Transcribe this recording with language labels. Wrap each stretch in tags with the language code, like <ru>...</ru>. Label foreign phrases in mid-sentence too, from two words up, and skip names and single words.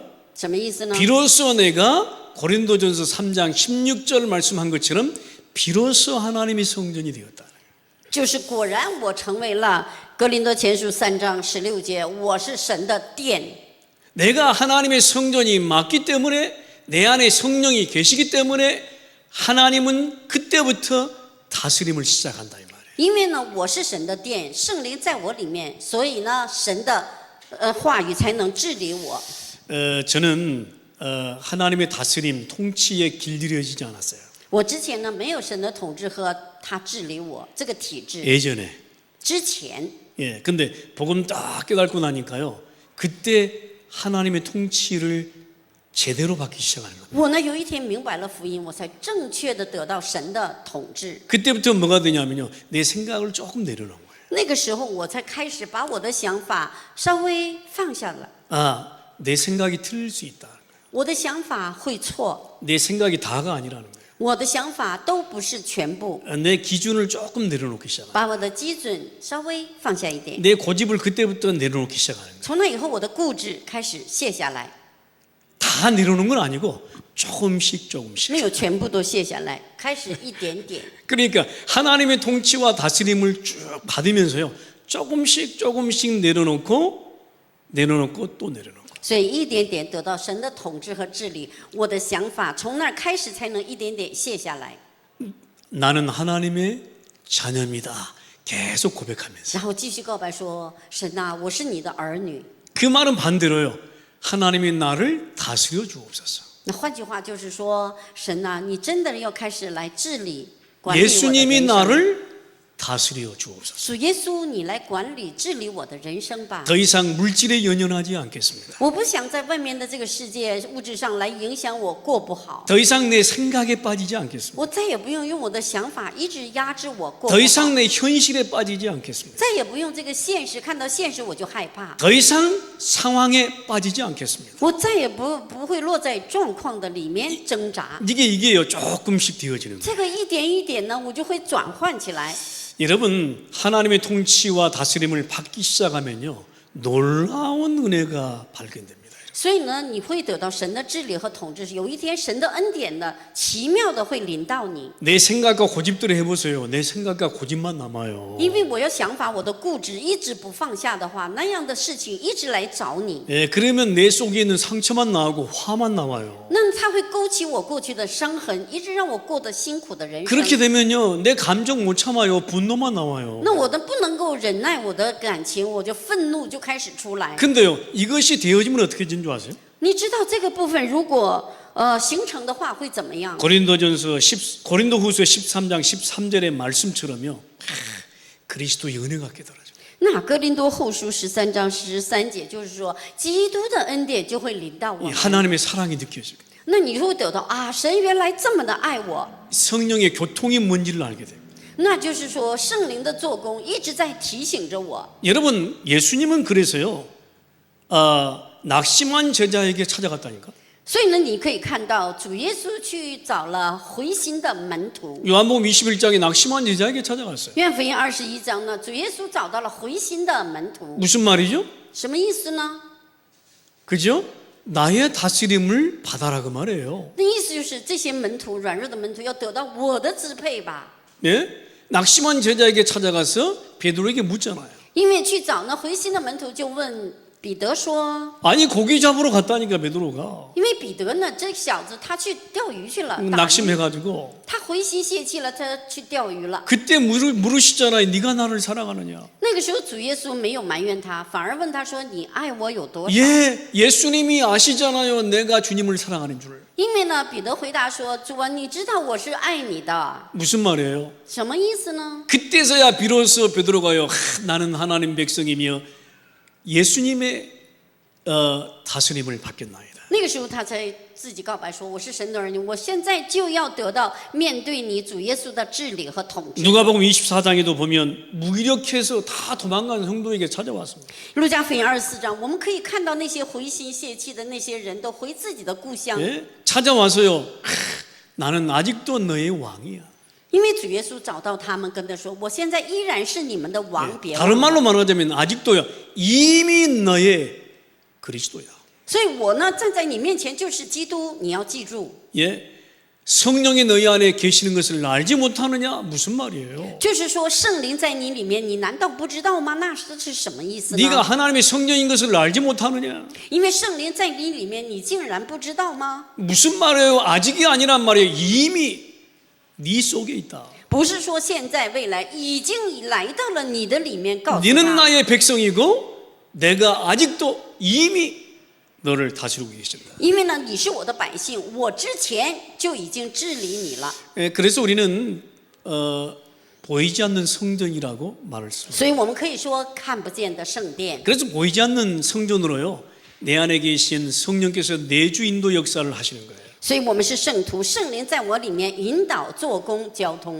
<zh>什么意思呢？</zh> <ko>비로소 내가 고린도전서 3장 16절 말씀한 것처럼 비로소 하나님의 성전이 되었다.</ko> <zh>就是果然我成为了哥林多前书3章16节，我是神的殿。</zh> <ko>내가 하나님의 성전이 맞기 때문에 내 안에 성령이 계시기 때문에 하나님은 그때부터 다스림을 시작한다 이 말이에요.</ko> <zh>因为呢，我是神的殿，圣灵在我里面，所以呢，神的话语才能治理我。</zh> <ko>저는 하나님의 다스림, 통치에 길들여지지 않았어요.</ko> <zh>我之前呢，没有神的统治和他治理我这个体制。</zh> <ko>예전에.</ko> <zh>之前，</zh> <ko>예, 근데 복음 딱 깨닫고 나니까요. 그때 하나님의 통치를 제대로 받기 시작하는 거예요.</ko> <zh>我呢有一天明白了福音，我才正确的得到神的统治。</zh> <ko>그때부터 뭐가 되냐면요. 내 생각을 조금 내려놓은 거예요.</ko> <zh>那个时候，我才开始把我的想法稍微放下了。</zh> <ko>아, 내 생각이 틀릴 수 있다.</ko> <zh>我的想法会错，</zh> <ko>내 생각이 다가 아니라는 거예요.</ko> <zh>我的想法都不是全部。</zh> <ko>내 기준을 조금 내려놓기 시작합니다.</ko> <zh>把我的基准稍微放下一点，</zh> <ko>내 고집을 그때부터 내려놓기 시작하는 거예요.</ko> <zh>从那以后，我的固执开始卸下来，</zh> <ko>다 내려놓은 건 아니고 조금씩</ko> <zh>没有全部都卸下来，开始一点点。</zh> <ko>그러니까 하나님의 통치와 다스림을 쭉 받으면서요. 조금씩 내려놓고 또 내려놓고</ko> <zh>所以一点点得到神的统治和治理，我的想法从那儿开始才能一点点卸下来，</zh> <ko>나는 하나님의 자녀입니다. 계속 고백하면서</ko> <zh>然后继续告白说：“神啊，我是你的儿女。</zh> <ko>그 말은 반대로요. 하나님이 나를 다스려 주옵소서. ”</ko> <zh>那换句话就是说，神啊，你真的要开始来治理、管理我的</zh> <ko>예수님이</ko> <zh>人生。</zh> <ko>나를 다스려 주옵소서.</ko> <zh>主耶稣，你来管理、治理我的人生吧。</zh> <ko>더 이상 물질에 연연하지 않겠습니다.</ko> <zh>我不想在外面的这个世界物质上来影响我过不好。</zh> <ko>더 이상 내 생각에 빠지지 않겠습니다.</ko> <zh>我再也不用用我的想法一直压制我过不</zh> <ko>더</ko> <zh>好，</zh> <ko>이상 내 현실에 빠지지 않겠습니다.</ko> <zh>再也不用这个现实，看到现实我就害怕，</zh> <ko>더 이상 상황에 빠지지 않겠습니다.</ko> <zh>我再也不会落在状况的里面挣扎。</zh> <ko>이게요 조금씩 되어지는 거예요.</ko> <zh>这个一点一点呢，我就会转换起来。</zh> <ko>여러분 하나님의 통치와 다스림을 받기 시작하면요 놀라운 은혜가 발견됩니다.</ko> <zh>所以呢，你会得到神的治理和统治。有一天，神的恩典呢，奇妙的会临到你。</zh> <ko>내 생각과 고집대로 해보세요. 내 생각과 고집만 남아요.</ko> <zh>因为我有想法，我的固执一直不放下的话，那样的事情一直来找你，</zh> <ko>예, 그러면 내 속에 있는 상처만 나오고 화만 나와요.</ko> <zh>那它会勾起我过去的伤痕，一直让我过得辛苦的人生。</zh> <ko>그렇게 되면요, 내 감정 못 참아요. 분노만 나와요.</ko> <zh>那我的不能够忍耐我的感情，我就愤怒就开始出来。</zh> <ko>근데요, 이것이 되어지면 어떻게 되는 줄 아세요?</ko> <zh>你知道这个部分如果形成的话会怎么样？</zh> <ko>고린도후서 13장 13절의 말씀처럼요, 그리스도의 은혜가 깨달아져.</ko> <zh>那哥林多后书13章13节就是说，基督的恩典就会临到我</zh> <ko>이</ko> <zh>们。</zh> <ko>하나님의 사랑이 느껴지고</ko> <zh>那你会得到啊，神原来这么的爱我，</zh> <ko>성령의 교통이 뭔지를 알게 돼요.</ko> <zh>那就是说圣灵的做工一直在提醒着我。</zh> <ko>여러분, 예수님은 그래서요, 낙심한 제자에게 찾아갔다니까.</ko> <zh>所以呢，你可以看到主耶稣去找了回心的门徒。</zh> <ko>요한복음 21장에 낙심한 제자에게 찾아갔어요.</ko> <zh>约翰福音21章呢，主耶稣找到了回心的门徒，</zh> <ko>무슨 말이죠?</ko> <zh>什么意思呢？</zh> <ko>그죠? 나의 다스림을 받아라 그 말이에요. 那意思就是这些门徒软弱的门徒要得到我的支配吧。 예? 낙심한 제자에게 찾아가서 베드로에게 묻잖아요.</ko> <zh>因为去找那回心的门徒，就问彼得说，</zh> <ko>아니 고기 잡으러 갔다니까 베드로가</ko> <zh>因为彼得呢，这小子他去钓鱼去了，打鱼</zh> <ko>낙심해가지고</ko> <zh>他回心泄气了，他去钓鱼了。</zh> <ko>그때 물으시잖아요. 네가 나를 사랑하느냐?</ko> <zh>那个时候主耶稣没有埋怨他，反而问他说：“你爱我有多少？”</zh> <ko>예, 예수님이 아시잖아요. 내가 주님을 사랑하는 줄.</ko> <zh>因为呢，彼得回答说：“主啊，你知道我是爱你的。</zh> <ko>무슨 말이에요?</ko> <zh>什么意思呢？</zh> <ko>그때서야 비로소 베드로가요. 나는 하나님 백성이며 예수님의 다스림을 받겠나이다.</ko> <zh>那个时候他才自己告白说：“我是神的儿女，我现在就要得到面对你主耶稣的治理和统治。”</zh> <ko>누가복음 24장에도 보면 무기력해서 다 도망간 성도에게 찾아왔습니다.</ko> <zh>路加福音24章，我们可以看到那些回心泄气的那些人都回自己的故乡，</zh> <ko>예? 찾아와서요. 나는 아직도 너의 왕이야.</ko> <zh>因为主耶稣找到他们，跟他说：“我现在依然是你们的王，别忘</zh> <ko>다른</ko> <zh>了。</zh> <ko>말로 말하자면 아직도요. 이미 너의 그리스도야.</ko> <zh>所以我呢站在你面前就是基督，你要记住，</zh> <ko>예? 성령이 너희 안에 계시는 것을 알지 못하느냐? 무슨 말이에요?</ko> <zh>就是说圣灵在你里面，你难道不知道吗？那是什么意思</zh> <ko>네가</ko> <zh>呢？</zh> <ko>하나님의 성령인 것을 알지 못하느냐?</ko> <zh>因为圣灵在你里面，你竟然不知道吗？</zh> <ko>무슨 말이에요? 아직이 아니란 말이에요. 이미 네 속에 있다.</ko> <zh>不是说现在未来，已经来到了你的里面，告诉</zh> <ko>너는</ko> <zh>他，</zh> <ko>나의 백성이고 내가 아직도 이미 너를 다스리고 계신다.</ko> <zh>因为呢你是我的百姓，我之前就已经治理你了。</zh> <ko>예, 그래서 우리는 보이지 않는 성전이라고 말을 씁니다.</ko> <zh>所以我们可以说看不见的圣殿。</zh> <ko>그래서 보이지 않는 성전으로요. 내 안에 계신 성령께서 내주 인도 역사를 하시는 거예요.</ko> <zh>所以我们是圣徒，圣灵在我里面引导、做工、交通。</zh>